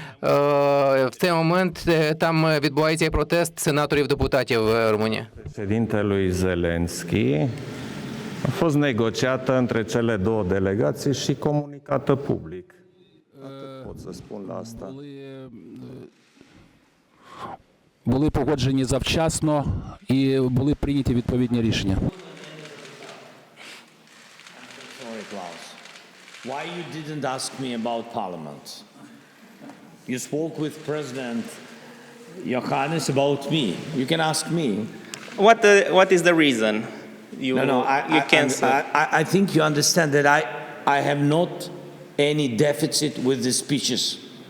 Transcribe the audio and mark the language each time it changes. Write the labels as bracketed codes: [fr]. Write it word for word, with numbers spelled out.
[uk] В цей момент там відбувається і протест сенаторів-депутатів Румунії. [ro] Президентului Зеленський a fost negociată între cele două delegații și comunicată public. Atât pot să spun la asta. [uk] Були погоджені завчасно і були прийняті відповідні рішення. [en] sorry, Klaus. Why you didn't ask me about parliament? You spoke with President Johannes about me. You can ask me. What uh, what is the reason? You No, no, I, you I, can I, I, I think you understand that I, I have not any deficit with the speeches.